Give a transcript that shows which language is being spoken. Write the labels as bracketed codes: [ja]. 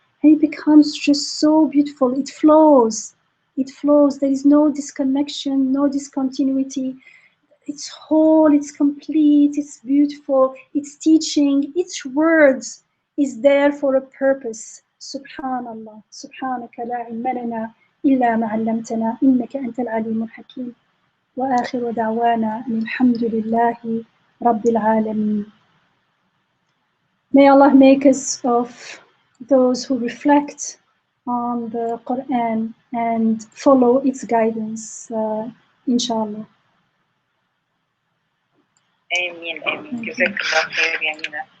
[en] And it becomes just so beautiful. It flows. There is no disconnection, no discontinuity. It's whole, it's complete, it's beautiful, it's teaching. Each word is there for a purpose. Subhanallah. [ar] Subhanaka la ilma lana إلا ما علمتنا إنك أنت العليم الحكيم وآخر دعوانا أن الحمد لله رب العالمين. [en] May Allah make us of those who reflect on the Quran and follow its guidance, inshallah. Ameen, ameen. Jazakallah khair, Yamina.